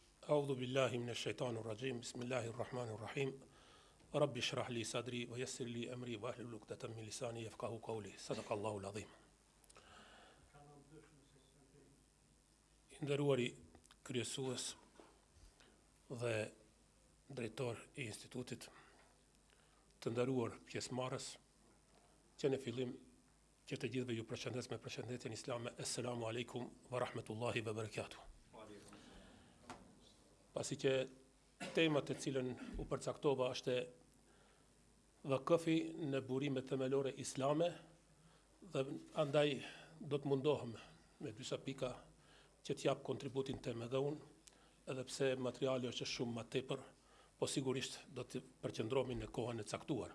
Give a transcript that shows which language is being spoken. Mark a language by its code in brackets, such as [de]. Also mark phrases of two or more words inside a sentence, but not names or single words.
[ar] أعوذ بالله من الشيطان الرجيم بسم الله الرحمن الرحيم رب اشرح لي صدري ويسر لي أمري واحلل عقدة من لساني يفقهوا قولي صدق الله العظيم. [sq] Nderuari kryesues dhe drejtor I institutit, të nderuar pjesëmarrës, që në fillim që të gjithëve ju përshëndes me përshëndetjen islame, [ar] السلام عليكم ورحمة الله وبركاته. [sq] Pasi që tema të cilën u përcaktova është vakëfi në burimet themelore islame, dhe andaj do të mundohem me disa pika që t'jap kontributin të me dhe unë, edhe pse materiali është shumë ma tepër, po sigurisht do të përqendrohemi në kohën e caktuar.